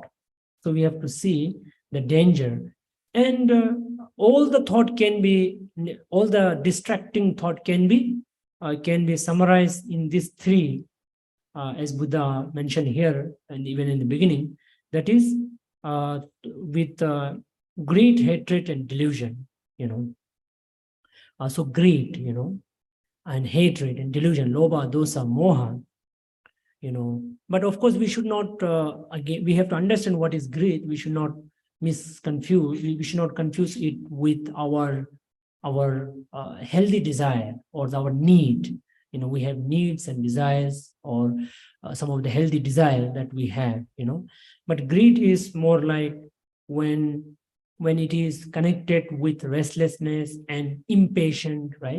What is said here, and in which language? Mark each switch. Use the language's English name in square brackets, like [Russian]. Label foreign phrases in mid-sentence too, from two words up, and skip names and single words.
[English] So we have to see the danger, and all the distracting thought can be summarized in these three, as Buddha mentioned here and even in the beginning. That is with greed, hatred, and delusion. So greed, and hatred and delusion, [Pali] lobha, dosa, moha. [English] But of course we should not, again, we have to understand what is greed. We should not misconfuse, we should not confuse it with our healthy desire or our need. We have needs and desires, or some of the healthy desire that we have, but greed is more like when it is connected with restlessness and impatient, right?